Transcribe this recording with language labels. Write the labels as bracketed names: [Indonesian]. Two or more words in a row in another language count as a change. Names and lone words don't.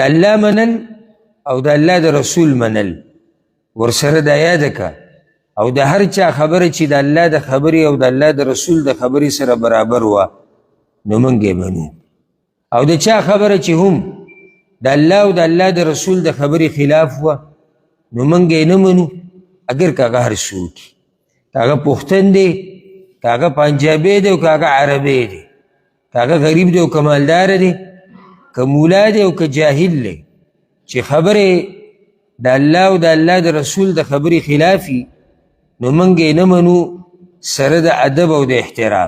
[Pashto] الله منل او د الله د رسول منل ورسره دا یاده که او د هر چا خبره چې د الله د خبرې او د الله د رسول د خبرې سره برابر وه نو موږ یې منو او د چا خبره چې هم د الله او د الله د رسول د خبرې خلاف وه نو موږ یې نه منو اگر که هغه هر څوک که هغه پښتن دی که هغه پنجابی دی او که هغه عربی دی که هغه غریب دی او که مالدار دی که مولا دی او که جاهل دی چې خبرې د الله او د الله د رسول د خبرې خلافي نو موږ یې نه منو سره د ادب او د احترام.